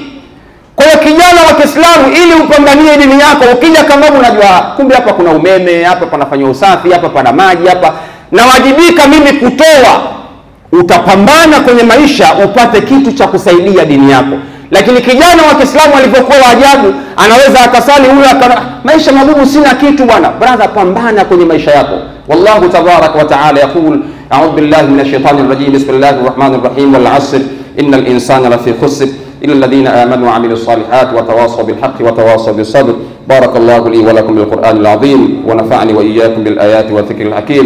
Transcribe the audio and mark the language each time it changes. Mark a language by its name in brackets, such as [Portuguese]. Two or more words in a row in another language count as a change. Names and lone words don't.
[Swahili] Kwa hiyo kijana wa Kiislamu, ili upambanie dini yako, ukija kama unajua kumbe hapa kuna umeme, hapa panafanywa usafi, hapa pana maji, hapa nawajibika mimi kutoa, utapambana kwenye maisha upate kitu cha kusaidia dini yako. Lakini kijana wa Kiislamu alivyokuwa ajabu, anaweza akasali huyo maisha magumu, sina kitu bwana. Brother, pambana kwenye maisha yako. [Arabic] والله تبارك وتعالى يقول، أعوذ بالله من الشيطان الرجيم، بسم الله الرحمن الرحيم، والعصر إن الإنسان لفي خسر إلا الذين آمنوا وعملوا الصالحات وتواصوا بالحق وتواصوا بالصبر. بارك الله لي ولكم بالقرآن العظيم ونفعني وإياكم بالآيات والذكر الحكيم.